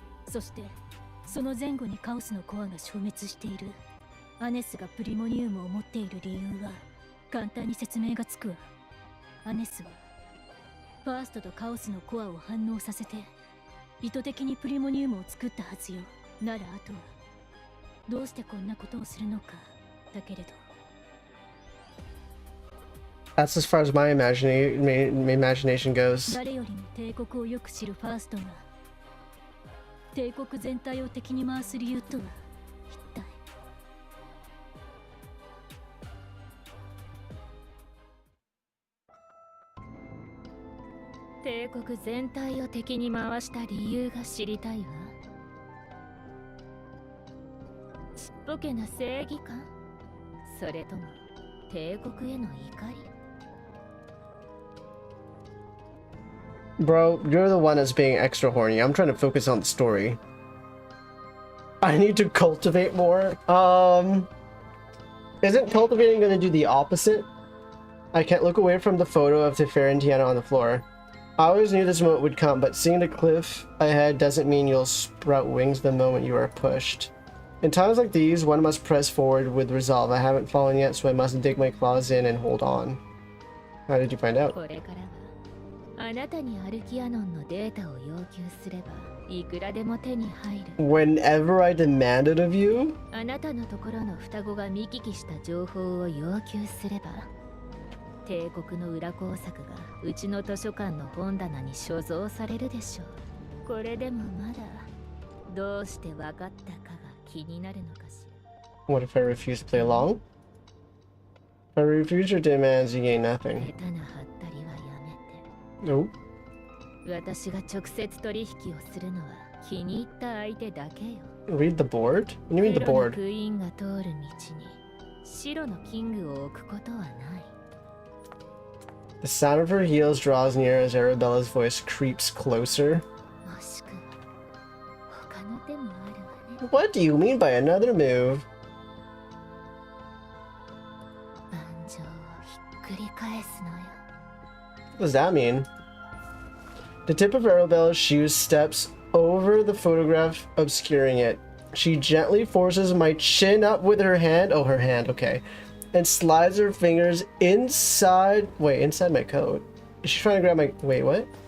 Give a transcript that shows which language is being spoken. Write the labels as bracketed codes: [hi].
[ja] そしてその前後にカオスのコアが消滅している。アネスがプリモニウムを持っている理由は簡単に説明がつくわ。アネスはファーストとカオスのコアを反応させて意図的にプリモニウムを作ったはずよ。ならあとはどうしてこんなことをするのかだけれど。 [en] That's as far as my imagination goes. [ja] 誰よりも帝国をよく知るファーストが帝国全体を敵に回す理由とは一体。帝国全体を敵に回した理由が知りたいわ。ちっぽけな正義感、それとも帝国への怒り。 [en] Bro, you're the one that's being extra horny. I'm trying to focus on the story. I need to cultivate more. Isn't cultivating gonna do the opposite? I can't look away from the photo of Tiana on the floor. I always knew this moment would come, but seeing the cliff ahead doesn't mean you'll sprout wings the moment you are pushed. In times like these, one must press forward with resolve. I haven't fallen yet, so I must dig my claws in and hold on. How did you find out? [ja] あなたにアルキアノンのデータを要求すればいくらでも手に入る。 [en] Whenever I demanded of you? [ja] あなたのところの双子が見聞きした情報を要求すれば帝国の裏工作がうちの図書館の本棚に所蔵されるでしょう。これでもまだどうして分かったかが気になるのかしら。 [en] What if I refuse to play along? If I refuse your demands, you gain nothing. [ja] 下手なハったりはやめて。 [en] Nope. [ja] 私が直接取引をするのは気に入った相手だけよ。 [en] Read the board? What do you mean the [ja] 黒の [en] board? [ja] クイーンが通る道に白のキングを置くことはない。 [en] The sound of her heels draws near as Arabella's voice creeps closer. [ja] もしくは他の手もあるわね。 [en] What do you mean by another move? [ja] 盤上をひっくり返すのよ。 [en] What does that mean? The tip of Arabella's shoe steps over the photograph, obscuring it. She gently forces my chin up with her hand. Oh, her hand, okay. And slides her fingers inside. Wait, inside my coat. Is she trying to grab my. Wait, what?